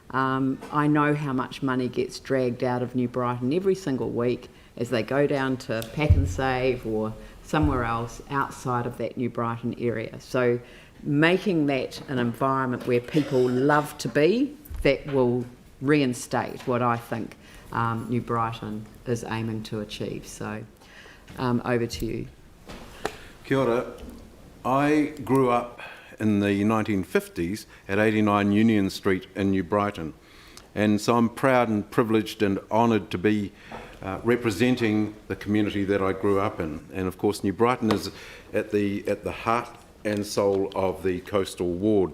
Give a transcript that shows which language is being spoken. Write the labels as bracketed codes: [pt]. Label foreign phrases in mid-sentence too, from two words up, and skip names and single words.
[en] I know how much money gets dragged out of New Brighton every single week as they go down to Pack and Save or somewhere else outside of that New Brighton area. So making that an environment where people love to be, that will reinstate what I think New Brighton is aiming to achieve. So over to you. [mi] Kia ora. [en] I grew up in the 1950s at 89 Union Street in New Brighton, and so I'm proud and privileged and honoured to be representing the community that I grew up in. And of course New Brighton is at the heart and soul of the coastal ward.